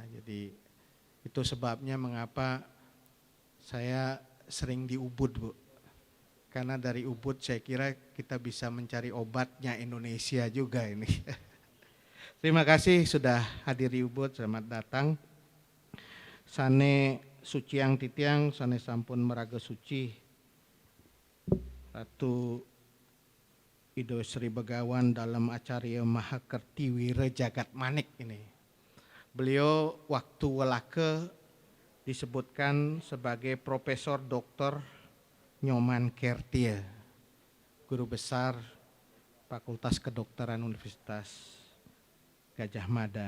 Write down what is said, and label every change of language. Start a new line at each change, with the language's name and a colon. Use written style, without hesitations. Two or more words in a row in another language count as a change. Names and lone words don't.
Indonesian: Jadi itu sebabnya mengapa saya sering di Ubud, Bu. Karena dari Ubud saya kira kita bisa mencari obatnya Indonesia juga ini. Terima kasih sudah hadir di Ubud, selamat datang.
Balinese: Sane Suciang Titiang, sane sampun meraga suci.
Indonesian: Ratu Ido Sri Begawan dalam acara Mahakerti Wira Jagat Manik ini. Beliau waktu welake disebutkan sebagai Profesor Dr. Nyoman Kertia, Guru Besar Fakultas Kedokteran Universitas Gajah Mada.